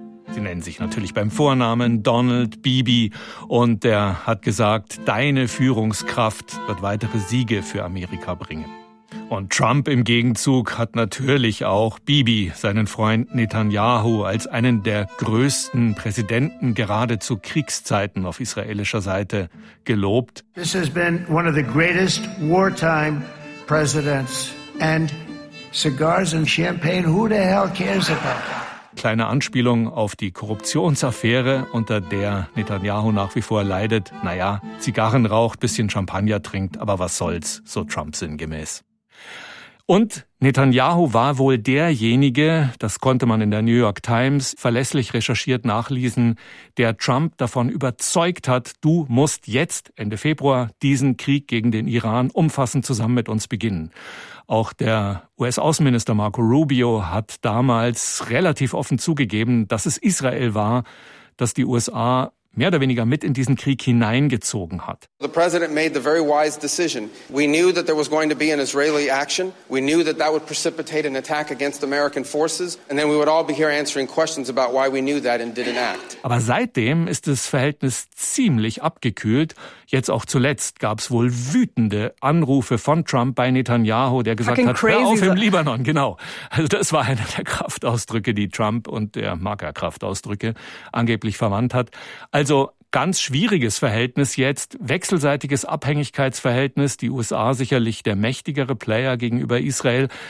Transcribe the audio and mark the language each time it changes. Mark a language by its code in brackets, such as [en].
[de] Sie nennen sich natürlich beim Vornamen Donald Bibi und er hat gesagt, deine Führungskraft wird weitere Siege für Amerika bringen. Und Trump im Gegenzug hat natürlich auch Bibi, seinen Freund Netanyahu, als einen der größten Präsidenten geradezu Kriegszeiten auf israelischer Seite gelobt. [en] This has been one of the greatest wartime presidents and cigars and champagne, who the hell cares about that? [de] Kleine Anspielung auf die Korruptionsaffäre, unter der Netanyahu nach wie vor leidet. Naja, Zigarren raucht, bisschen Champagner trinkt, aber was soll's, so Trump sinngemäß. Und Netanyahu war wohl derjenige, das konnte man in der New York Times verlässlich recherchiert nachlesen, der Trump davon überzeugt hat, du musst jetzt Ende Februar diesen Krieg gegen den Iran umfassend zusammen mit uns beginnen. Auch der US-Außenminister Marco Rubio hat damals relativ offen zugegeben, dass es Israel war, dass die USA mehr oder weniger mit in diesen Krieg hineingezogen hat. [en] The president made the very wise decision. We knew that there was going to be an Israeli action. We knew that that would precipitate an attack against American forces. And then we would all be here answering questions about why we knew that and didn't act. [de] Aber seitdem ist das Verhältnis ziemlich abgekühlt. Jetzt auch zuletzt gab es wohl wütende Anrufe von Trump bei Netanyahu, der gesagt hat, hör auf im Libanon, genau. Also das war einer der Kraftausdrücke, die Trump und der Marker Kraftausdrücke angeblich verwandt hat. Also ganz schwieriges Verhältnis jetzt, wechselseitiges Abhängigkeitsverhältnis, die USA sicherlich der mächtigere Player gegenüber Israel.